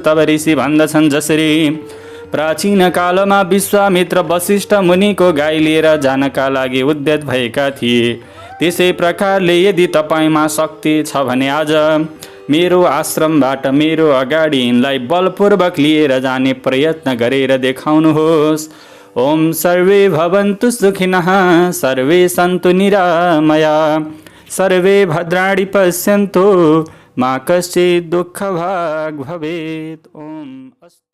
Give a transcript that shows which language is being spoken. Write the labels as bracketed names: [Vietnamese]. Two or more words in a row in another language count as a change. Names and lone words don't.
[Nepali] तब ऋषि भन्दछन्, जसरी प्राचीन कालमा विश्वामित्र वशिष्ठ मुनिको गाई लिएर जानका लागि उद्यत भएका थिए, त्यसै प्रकारले यदि तपाईँमा शक्ति छ भने आज मेरो आश्रमबाट मेरो अगाडि यिनलाई बलपूर्वक लिएर जाने प्रयत्न गरेर देखाउनुहोस्। [Sanskrit] ओम सर्वे भवन्तु सुखिनः, सर्वे सन्तु निरामया, सर्वे भद्राणि पश्यन्तु, मा कश्चित् दुःखभाग् भवेत्। ओम।